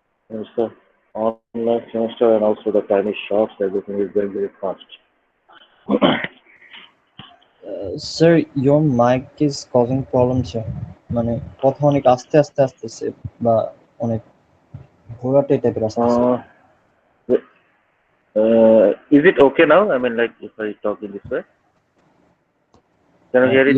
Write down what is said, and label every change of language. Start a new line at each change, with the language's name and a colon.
English: And so online semester and also the time is short, so everything is going very fast. Sir, your mic is causing problems sir.
Bangla: মানে কথা অনেক আস্তে আস্তে আসতেছে বা অনেক ঘোরাটে টাইপের আসতেছে।
English: Uh, is it okay now? I mean, like if I talk in this way, can you hear it